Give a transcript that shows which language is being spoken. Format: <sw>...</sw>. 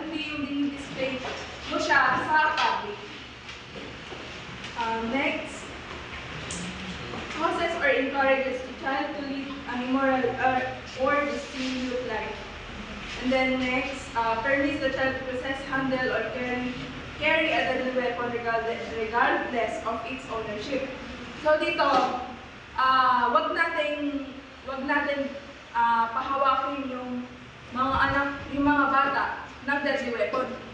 <tl>Hindi yung din-display mo siya sa public.</tl> <en>Next, causes or encourages the child to lead an immoral or dissolute life. And then next, permits the child to possess, handle, or carry a deadly weapon regardless of its ownership.</en> <tl>So dito, wag natin pahawakin yung mga anak, yung mga bata ng deadly weapon.</tl>